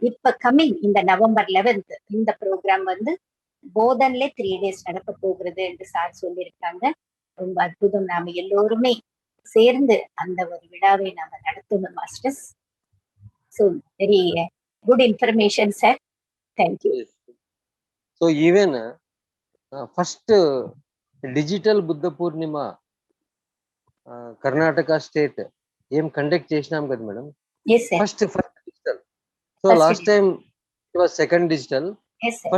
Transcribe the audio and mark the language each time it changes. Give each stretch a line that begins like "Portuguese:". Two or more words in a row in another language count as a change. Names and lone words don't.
Tamil: இப்ப கம்மிங் இந்த November 11th இந்த ப்ரோக்ராம் வந்து போதன்ல 3 days நடக்க போகிறது என்று சார் சொல்லியிருக்காங்க. ரொம்ப அற்புதம். நாம எல்லோருமே சேர்ந்து அந்த ஒரு விழாவை நாம நடத்தணும் மாஸ்டர்ஸ்.
English: so very good information sir.
Tamil: தேங்க்யூ.
English: so even first digital
Telugu: బుద్ధ పూర్ణిమ కర్ణాటక స్టేట్ ఏం కండక్ట్ చేసినాం కదా మేడం.
English: yes sir. first digital. so First last time it was second digital. yes sir.